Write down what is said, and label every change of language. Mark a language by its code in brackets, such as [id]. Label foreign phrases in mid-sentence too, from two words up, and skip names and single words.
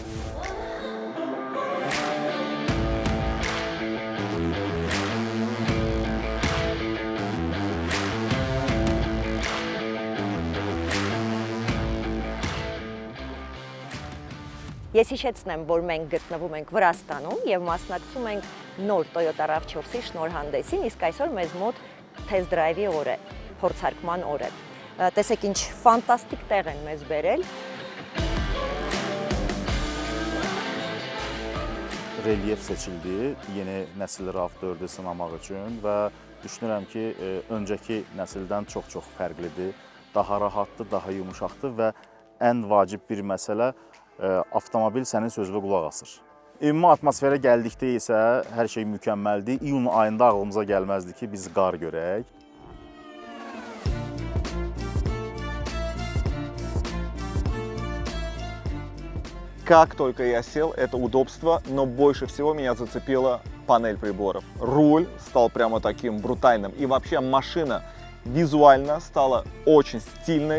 [hy] Если შეცნեմ, որ մենք գտնվում ենք Վրաստանում եւ մասնակցում ենք նոր Toyota RAV4-ի շնորհանդեսին, իսկ այսօր մեզ մոտ [en] test drive- [hy] ի օր է, փորձարկման օր է։ Տեսեք ինչ ֆանտաստիկ տեղ են մեզ բերել։ [az] Relyef seçildi yeni nəsil RAV4-ü sınamaq üçün və düşünürəm ki, öncəki nəsildən çox fərqlidir, daha rahatdır, daha yumuşaqdır və ən vacib bir məsələ avtomobil sənin sözünə qulaq asır. Ümumi atmosferə gəldikdə isə hər şey mükəmməldir. İyun ayında ağlımıza gəlməzdi ki, biz qar görək. [ru] Как только я сел, это удобство, но больше всего меня зацепила панель приборов. Руль стал прямо таким брутальным, и вообще машина визуально стала очень стильной.